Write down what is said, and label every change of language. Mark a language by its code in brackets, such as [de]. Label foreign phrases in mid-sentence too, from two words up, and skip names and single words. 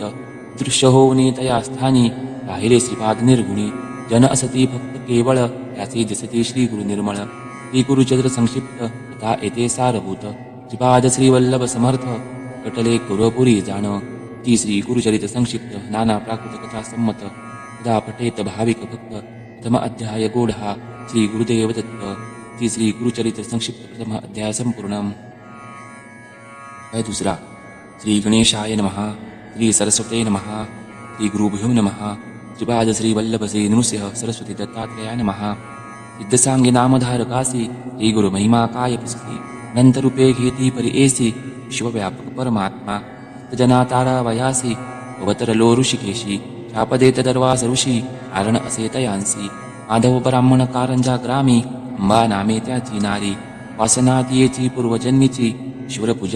[mr] दृश्य होऊनी तया स्थानी राहिले श्रीपाद निर्गुणी. जन असती भक्त केवळ त्याचे दिसते श्री गुरु निर्मळ. श्री गुरुचरित्र संक्षिप्त तथा येथे सारभूत. श्रीपाद श्री वल्लभ समर्थ कटले कुरवपुरी जाण. ती श्री गुरुचरित्र संक्षिप्त नाना प्राकृत कथा संमत. तदा पठेत भाविक भक्त. प्रथम अध्याय गोढा श्री गुरुदेव दत्त. ती श्री गुरुचरित्र संक्षिप्त प्रथम अध्याय संपूर्ण. [sa] दुसरा श्री गणेशाय नमः, श्री सरस्वते नमः, श्री गुरुभ्यो नमः. श्रीपाद श्री वल्लभ श्री नृसिंह सरस्वती दत्तात्रेयाय नमः. [mr] सिद्धसांगी नामधारकासी श्री गुरु महिमा काय पुसती. अनंत रूपे घेती परी ऐसी विश्वव्यापक परमात्मा. जना तारा वयासी अवतरलो ऋषिकेशी शाप देत दरवास ऋषी कारण असे तयांसी माधव ब्राह्मण कारंजा ग्रामी अंबा नामे त्याची नारी वासना तियेची पूर्वजन्मीची ईश्वर पूजा